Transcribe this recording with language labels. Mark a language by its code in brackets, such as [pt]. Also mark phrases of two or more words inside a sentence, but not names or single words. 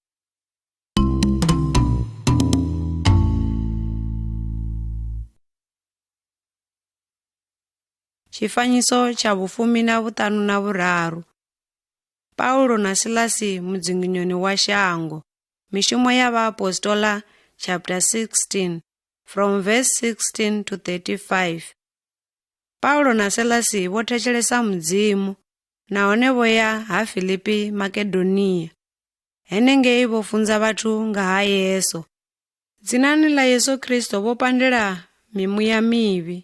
[ve] Tshifanyiso tsha 15. Paulo na Silasi mudzinginyoni wa shango. Mishumo ya Vhaapostoli [en] chapter 16 from verse 16 to 35. [ve] Paulo na Silasi vho thetshelesa Mudzimu, nahone vho ya ha Filipi Makedoniya. Henengei vho funza vhathu nga ha Yesu. Dzinani ḽa Yesu Kristo vho pandela mimuya mivhi.